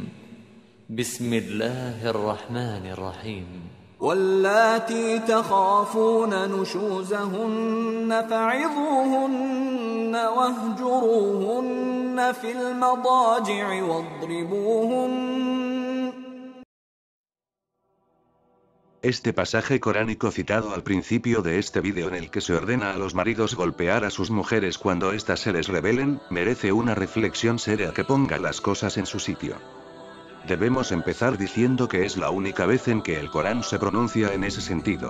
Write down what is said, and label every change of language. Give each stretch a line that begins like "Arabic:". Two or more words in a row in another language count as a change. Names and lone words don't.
Arabic: بسم الله الرحمن الرحيم. واللاتي تخافون نشوزهن فعظوهن واهجروهن في المضاجع واضربوهن.
Spanish: Este pasaje coránico citado al principio de este vídeo en el que se ordena a los maridos golpear a sus mujeres cuando éstas se les rebelen, merece una reflexión seria que ponga las cosas en su sitio. Debemos empezar diciendo que es la única vez en que el Corán se pronuncia en ese sentido.